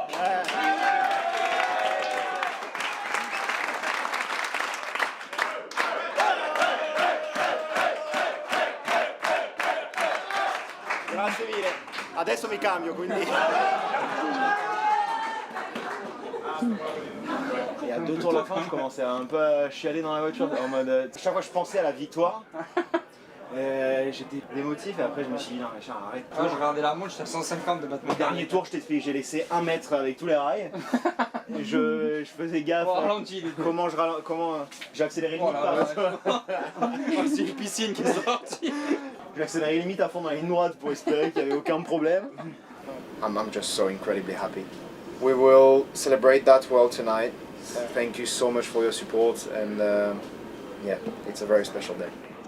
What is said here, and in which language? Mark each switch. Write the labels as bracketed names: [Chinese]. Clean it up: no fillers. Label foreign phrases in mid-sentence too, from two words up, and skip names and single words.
[Italian] Grazie mille, adesso mi cambio quindi. [French] Et à 2 tours de la fin, je commençais à un peu à chialer dans la voiture en mode. Chaque fois je pensais à la victoire. J'étais émotif et après je me suis dit non Richard arrête. Moi je regardais la montre, j'étais à 150 de battre mon Dernier tour j'ai laissé 1 mètre avec tous les rails. Et je faisais gaffe comment j'ai accéléré limite c'est une piscine qui est sortie. J'ai accéléré limite à fond dans les lignes droites pour espérer qu'il n'y avait aucun problème. [English] I'm just so incredibly happy. We will celebrate that well tonight. Thank you so much for your support and yeah, it's a very special day.